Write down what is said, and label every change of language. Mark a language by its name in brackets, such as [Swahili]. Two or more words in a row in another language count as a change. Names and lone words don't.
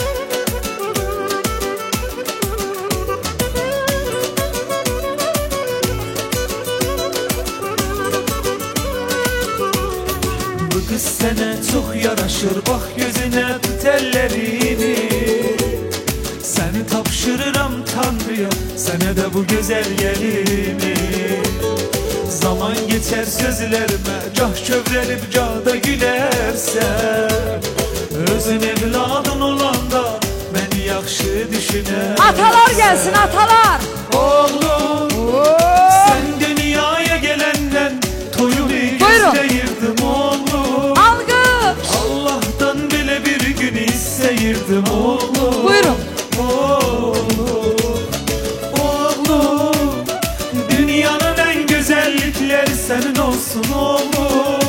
[Turkish] bu kız sana çok yaraşır bak gözüne tut ellerini. [Azerbaijani] Seni tapşırıram Tanrı'ya sana da bu güzel yerimi. Zaman geçer sözlerime cah kövrelip cah da gülersen. Özün evladın olanda beni yaxşı düşüner. Atalar gəlsin, atalar. Oğlum sen dünyaya gelenden toyunu gözleyirdim oğlum. Alqış. Allah'tan bile bir gün isteyirdim oğlum. Buyurun. [Turkish] Oğlum, oğlum, dünyanın en güzellikleri senin olsun oğlum.